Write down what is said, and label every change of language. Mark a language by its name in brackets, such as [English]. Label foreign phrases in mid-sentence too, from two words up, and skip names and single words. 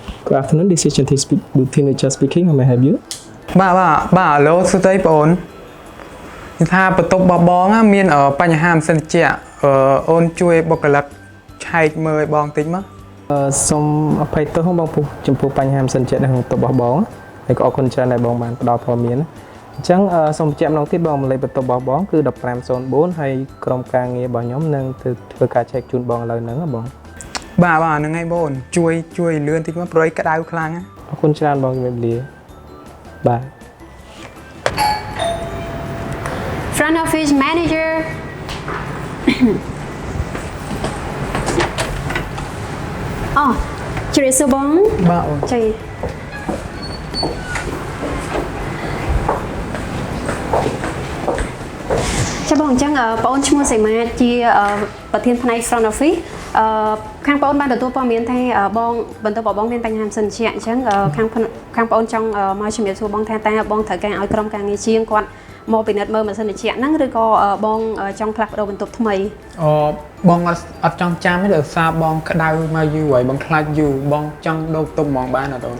[English] Good afternoon, this is Chanti Teenager speaking. How may I help you? [Khmer] បាទឡូសួស្តីបងអូននិយាយថាបន្ទប់របស់បងមានបញ្ហាមិនសិនជាអូនជួយបុគ្គលិកឆែកមើលឲ្យបងតិចមក សូមអភ័យទោសបងពុះចំពោះបញ្ហាមិនសិនចិត្តនៅក្នុងបន្ទប់របស់បងហើយក៏អរគុណច្រើនដែលបងបានផ្ដល់ព័ត៌មានអញ្ចឹងសូមបញ្ជាក់ម្ដងទៀតបងលេខបន្ទប់របស់បងគឺ1504ហើយក្រុមការងាររបស់ខ្ញុំនឹងធ្វើការឆែកជូនបងឥឡូវហ្នឹងបង បាទហ្នឹងហើយបងជួយលឿនតិចមកព្រោះក្តៅខ្លាំងណា អរគុណច្រើនបងជំរាបលាបាទ [English] Front office manager [Khmer] អូជម្រាបសួរបង បាទអូន ចា៎ចាបងអញ្ចឹងបងឈ្មោះសីមាជាប្រធានផ្នែក [English] front office [Khmer] ខាងបងបានទទួលព័ត៌មានថាបងបន្ទប់របស់បងមានបញ្ហាមិនសិនជាអញ្ចឹងខាងបងចង់មកជំរាបសួរបងថាតើបងត្រូវការឲ្យក្រុមការងារជាងគាត់មកពិនិត្យមើលម៉ាស៊ីនត្រជាក់ហ្នឹងឬក៏បងចង់ផ្លាស់ប្ដូរបន្ទប់ថ្មី បងអត់ចង់ចាំទេដោយសារបងក្តៅមកយូរហើយបងខ្លាចយូរបងចង់ដូរបន្ទប់ហ្មងបានអត់អូន